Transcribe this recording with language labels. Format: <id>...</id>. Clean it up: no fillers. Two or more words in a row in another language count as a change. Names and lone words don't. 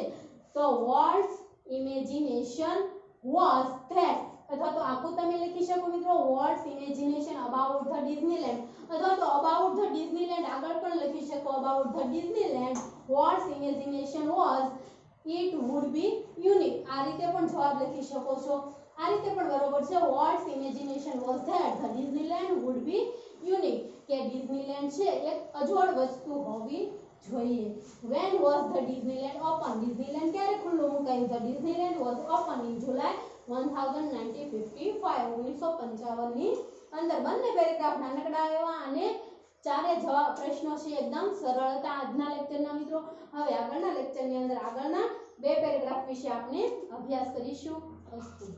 <en>તો Walt's imagination was that,</en> <gu>અથવા તો આખું તમે લખી શકો મિત્રો</gu> <en>Walt's imagination about the Disneyland,</en> <gu>અથવા તો</gu> <en>about the Disneyland</en> <gu>આગળ પણ લખી શકો</gu> <en>about the Disneyland Walt's imagination was it would be unique.</en> <gu>આ રીતે પણ જવાબ લખી શકો છો, આ રીતે પણ બરોબર છે.</gu> <en>Walt's imagination was that the Disneyland would be unique,</en> <gu>કે ડિઝનીલેન્ડ છે એક અજોડ વસ્તુ હોવી જોઈએ.</gu> <en>when was the Disneyland open?</en> <gu>ડિઝનીલેન્ડ ક્યારે ખુલ્લું મુકાયું?</gu> <en>the Disneyland was open in July 1955, 1955</en> <gu>ની અંદર. બંને પેરેગ્રાફ નાનકડા આવ્યા અને ચારે જવાબ પ્રશ્નો છે એકદમ સરળતા આજના લેક્ચરના મિત્રો. હવે આગળના લેક્ચરની અંદર આગળના વિશે આપણે અભ્યાસ કરીશું. અસ્તુ.</gu>